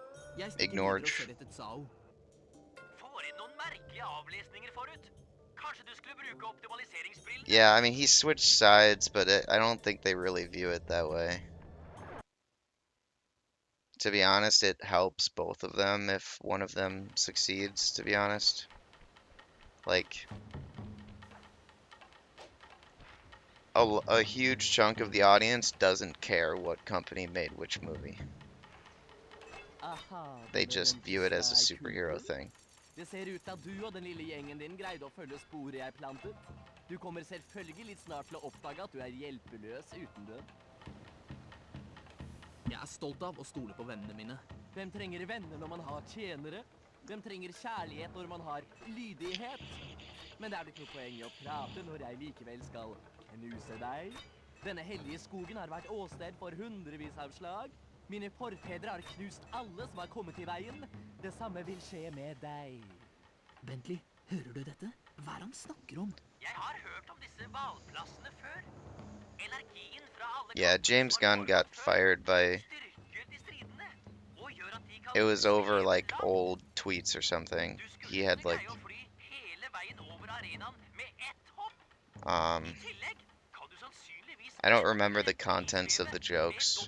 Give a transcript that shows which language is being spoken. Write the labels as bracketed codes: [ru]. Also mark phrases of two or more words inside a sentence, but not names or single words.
[no] Jeg stikker [en] Ignored. [no] videre og ser etter Tsao. Får inn noen merkelige avlesninger forut. Kanskje du skulle bruke optimaliseringsbrillen? [en] Yeah, I mean, he switched sides, but I don't think they really view it that way. To be honest, it helps both of them if one of them succeeds, to be honest. Like, a huge chunk of the audience doesn't care what company made which movie. [no] Aha, [en] They [no] denne [en] just view it as a [no] venteste [en] superhero [no] Cooper. [en] thing. [no] Det ser ut til at du og den lille gjengen din greide å følge sporet jeg plantet. Du kommer selvfølgelig snart til å oppdage at du er hjelpeløs uten den. Jeg er stolt av å stole på vennene mine. Hvem trenger venner når man har tjenere? Hvem trenger kjærlighet når man har lydighet? Men det er ikke noe poeng i å prate når jeg likevel skal knuse deg. Denne hellige skogen har vært åsted for hundrevis av slag. Mine forfedre har knust alle som har kommet i veien. Det samme vil skje med deg. Bentley, hører du dette? Hva er han snakker om? Jeg har hørt om disse valplassene før. Energien fra alle [en] Yeah, James Gunn got fired by... It was over like old tweets or something. He had like... I don't remember the contents of the jokes.